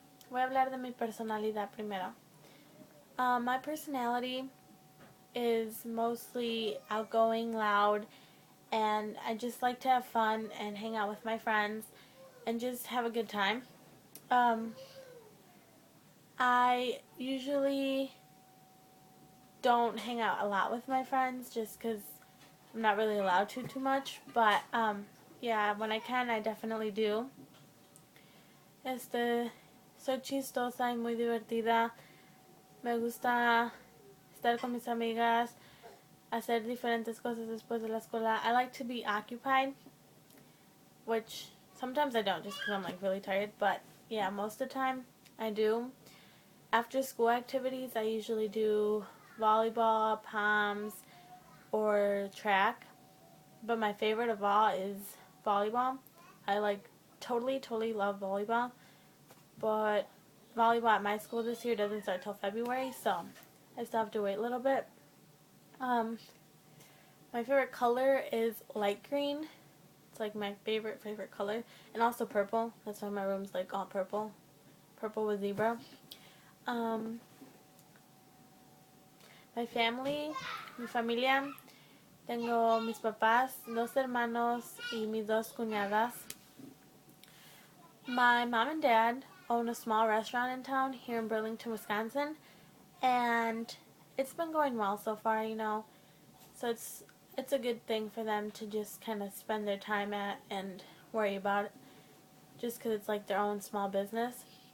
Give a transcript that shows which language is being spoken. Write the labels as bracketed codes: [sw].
[es] Voy a hablar de mi personalidad primero. [en] My personality is mostly outgoing, loud, and I just like to have fun and hang out with my friends and just have a good time. Um, I usually don't hang out a lot with my friends just because I'm not really allowed to too much, but yeah, when I can, I definitely do. [es] Este, Soy chistosa y muy divertida. Me gusta estar con mis amigas, hacer diferentes cosas después de la escuela. [en] I like to be occupied, which sometimes I don't just because I'm like really tired, but yeah, most of the time I do. After school activities, I usually do volleyball, POMs, or track, but my favorite of all is volleyball. I like totally love volleyball, but volleyball at my school this year doesn't start till February, so I still have to wait a little bit. Um, my favorite color is light green. It's like my favorite color, and also purple. That's why my room's like all purple with zebra. [es] Um, mi familia, tengo mis papás, dos hermanos y mis dos cuñadas. [en] My mom and dad own a small restaurant in town here in Burlington, Wisconsin, and it's been going well so far, So it's a good thing for them to just kind of spend their time at and worry about it, just because it's like their own small business.